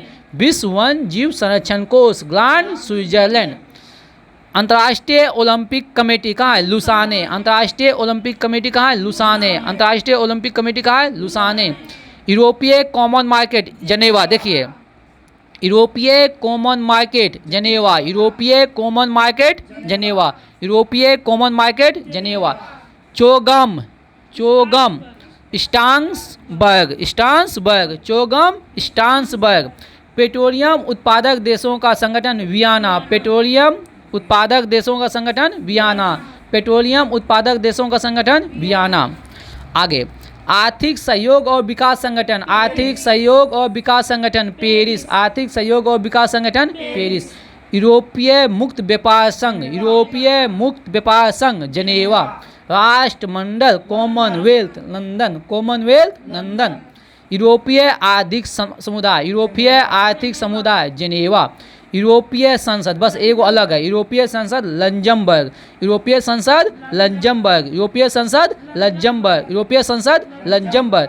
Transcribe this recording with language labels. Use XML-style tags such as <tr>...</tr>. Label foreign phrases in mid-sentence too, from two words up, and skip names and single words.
<hi>विश्व वन जीव संरक्षण कोष ग्रांड स्विट्जरलैंड। अंतर्राष्ट्रीय ओलंपिक कमेटी कहाँ है, लुसाने, अंतर्राष्ट्रीय ओलंपिक कमेटी कहाँ है, लुसाने, अंतर्राष्ट्रीय ओलंपिक कमेटी कहाँ है, लुसाने। यूरोपीय कॉमन मार्केट जनेवा, देखिए यूरोपीय कॉमन मार्केट जनेवा, यूरोपीय कॉमन मार्केट जनेवा, यूरोपीय कॉमन मार्केट जनेवा। चोगम, चोगम स्टांसबर्ग, स्टांसबर्ग, चोगम स्टांसबर्ग। पेट्रोलियम उत्पादक देशों का संगठन वियना, पेट्रोलियम उत्पादक देशों का संगठन वियना, पेट्रोलियम उत्पादक देशों का संगठन वियना। आगे आर्थिक सहयोग और विकास संगठन, आर्थिक सहयोग और विकास संगठन पेरिस, आर्थिक सहयोग और विकास संगठन पेरिस। यूरोपीय मुक्त व्यापार संघ, यूरोपीय मुक्त व्यापार संघ जनेवा। राष्ट्रमंडल कॉमनवेल्थ लंदन, कॉमनवेल्थ लंदन। यूरोपीय आर्थिक समुदाय, यूरोपीय आर्थिक समुदाय जनेवा। यूरोपीय संसद, बस एगो अलग है, यूरोपीय संसद लग्जमबर्ग, यूरोपीय संसद लग्जमबर्ग, यूरोपीय संसद लग्जमबर्ग, यूरोपीय संसद लग्जमबर्ग।</hi>